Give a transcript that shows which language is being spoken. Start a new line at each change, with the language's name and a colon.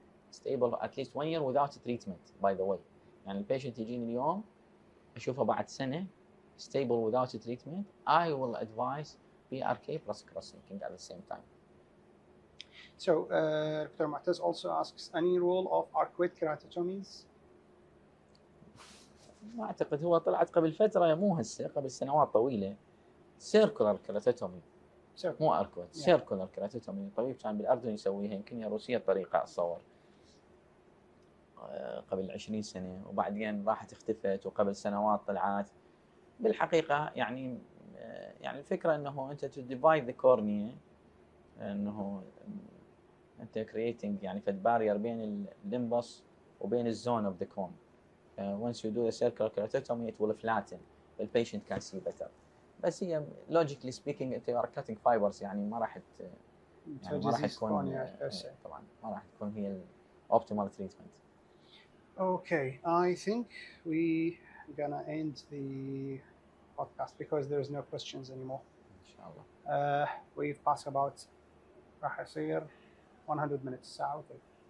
English: stable at least 1 year without treatment by the way.
Arabic: يعني البيشنت يجيني اليوم اشوفه بعد سنة
English: stable without treatment, I will advise PRK plus cross-linking at the same time. So, Dr. Mu'taz also asks, any rule of arcuate keratotomies?
Arabic: ما أعتقد، هو طلعت قبل فترة، مو هسه، قبل سنوات طويلة circular keratotomy مو arcuate. circular keratotomy طبيب كان بالأردن يسويها، يمكن هي روسية الطريقة أتصور، قبل 20 سنة، وبعدين راحت اختفت، وقبل سنوات طلعت. بالحقيقة يعني الفكرة انه انت
English: to divide the cornea،
Arabic: انه انت creating يعني فد barrier بين الليمبس وبين الزون of the cone.
English: Once you do the circular keratotomy it will flatten, the patient can see better.
Arabic: بس هي
English: logically speaking
Arabic: انت
English: are cutting fibers،
Arabic: يعني ما راح تكون طبعا ما راح تكون هي
English: optimal treatment. Okay, I think we gonna end the podcast because there is no questions anymore.
Arabic: Inshallah.
English: We've passed about
Arabic: راح يصير
English: 100 minutes
Arabic: ساعة وثلث.